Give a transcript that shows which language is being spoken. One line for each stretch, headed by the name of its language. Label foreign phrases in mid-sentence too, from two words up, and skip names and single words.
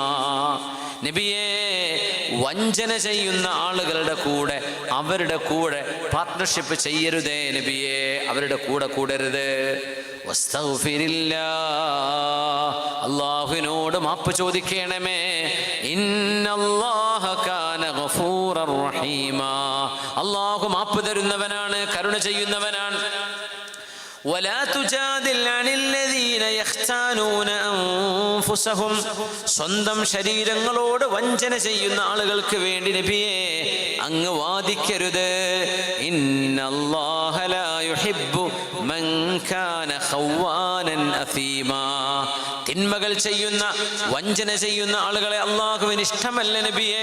Malayalam: നബിയെ, വഞ്ചന ചെയ്യുന്ന ആളുകളുടെ കൂടെ, അവരുടെ കൂടെ പാർട്ട്ണർഷിപ്പ് ചെയ്യരുതേ നബിയെ, അവരുടെ കൂടെ കൂടരുത്. അള്ളാഹുവിനോട് മാപ്പ് ചോദിക്കണമേ.
Arabic: إن الله كان غفورا رحيما.
Malayalam: അള്ളാഹു മാപ്പ് തരുന്നവനാണ്, കരുണ ചെയ്യുന്നവനാണ്.
Arabic: ولا تجادل عن الذين يختانون أنفسهم.
Malayalam: സ്വന്തം ശരീരങ്ങളോട് വഞ്ചന ചെയ്യുന്ന ആളുകൾക്ക് വേണ്ടി നബിയെ അങ്ങ് വാദിക്കരുത്.
Arabic: إن الله لا يحب من كان خوانا أثيما.
Malayalam: തിന്മകൾ ചെയ്യുന്ന, വഞ്ചന ചെയ്യുന്ന ആളുകളെ അള്ളാഹുവിന് ഇഷ്ടമല്ല നബിയെ.